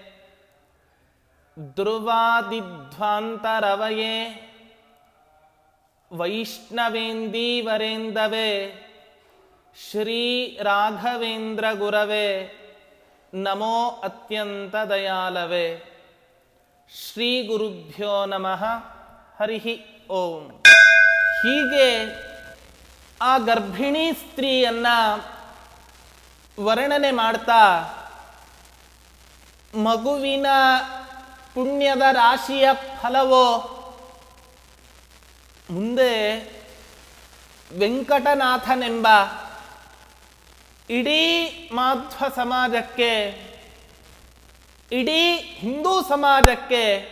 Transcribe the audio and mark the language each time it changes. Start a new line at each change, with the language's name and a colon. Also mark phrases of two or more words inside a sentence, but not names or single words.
Sanskrit: ध्रुवादिध्वान्तरवये वैष्णवेन्दीवरेन्दवे श्री राघवेन्द्र गुरवे नमो अत्यंत दयालवे. ಶ್ರೀ ಗುರುಭ್ಯೋ ನಮಃ. ಹರಿ ಓಂ.
Kannada: ಹೀಗೆ ಆ ಗರ್ಭಿಣಿ ಸ್ತ್ರೀಯನ್ನ ವರ್ಣನೆ ಮಾಡ್ತಾ ಮಗುವಿನ ಪುಣ್ಯದ ರಾಶಿಯ ಫಲವೋ ಮುಂದೆ ವೆಂಕಟನಾಥನೆಂಬ ಇಡೀ ಮಾಧ್ವ ಸಮಾಜಕ್ಕೆ, ಇಡೀ ಹಿಂದೂ ಸಮಾಜಕ್ಕೆ